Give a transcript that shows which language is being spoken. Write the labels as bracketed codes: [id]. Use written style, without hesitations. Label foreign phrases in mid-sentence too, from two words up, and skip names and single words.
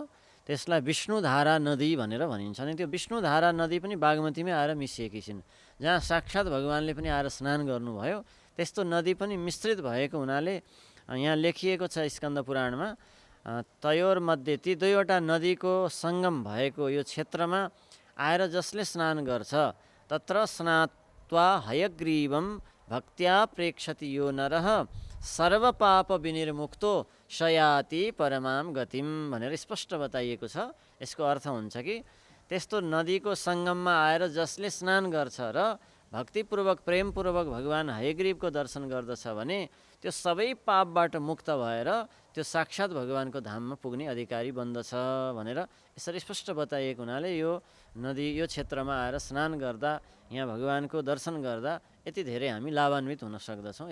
[ne] त्यसलाई विष्णुधारा नदी भनेर भनिन्छ। अनि त्यो विष्णुधारा नदी पनि बागमतीमै आएर मिसिएकी छिन्, जहाँ साक्षात् भगवान्ले पनि आएर स्नान गर्नुभयो। त्यस्तो नदी पनि मिश्रित भएको हुनाले यहाँ लेखिएको छ स्कन्द पुराणमा, तयोर्मध्ये ती 2वटा नदीको सङ्गम भएको यो क्षेत्रमा आएर जसले स्नान गर्छ, [sa] तत्र स्नात्वा हयग्रीवं भक्त्या प्रेक्षति यो नरः सर्वपाप विनिर्मुक्तो शयाति परमां गतिम [ne] भनेर स्पष्ट बताइएको छ। यसको अर्थ हुन्छ कि त्यस्तो नदीको सङ्गममा आएर जसले स्नान गर्छ र भक्तिपूर्वक प्रेमपूर्वक भगवान् हयग्रीवको दर्शन गर्दछ भने त्यो सबै पापबाट मुक्त भएर त्यो साक्षात् भगवान्को धाममा पुग्ने अधिकारी बन्दछ भनेर यसरी स्पष्ट बताइएको हुनाले यो नदी यो क्षेत्रमा आएर स्नान गर्दा, यहाँ भगवान्को दर्शन गर्दा यति धेरै हामी लाभान्वित हुन सक्दछौँ।